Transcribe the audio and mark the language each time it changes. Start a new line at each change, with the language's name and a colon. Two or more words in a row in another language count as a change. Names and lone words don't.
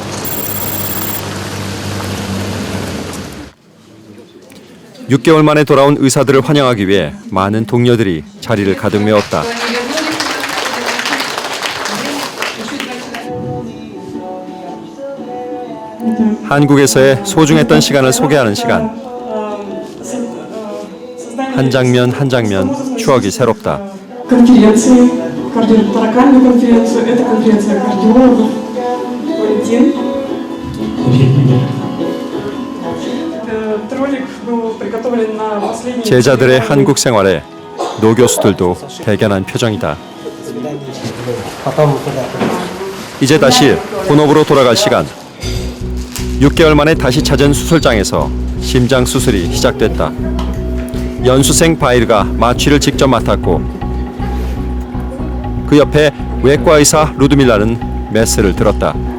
Korean: (6개월) 만에 돌아온 의사들을 환영하기 위해 많은 동료들이 자리를 가득 메웠다. 한국에서의 소중했던 시간을 소개하는 시간. 한 장면 한 장면 추억이 새롭다.
Russian: Конференции, кардиоторакальную конференцию, это конференция кардиологов, Валентин. Ролик был приготовлен на последний...
Korean: 제자들의 한국 생활에 노 교수들도 대견한 표정이다. 이제 다시 본업으로 돌아갈 시간. 6개월 만에 다시 찾은 수술장에서 심장 수술이 시작됐다. 연수생 바이르가 마취를 직접 맡았고 그 옆에 외과 의사 루드밀라는 메스를 들었다.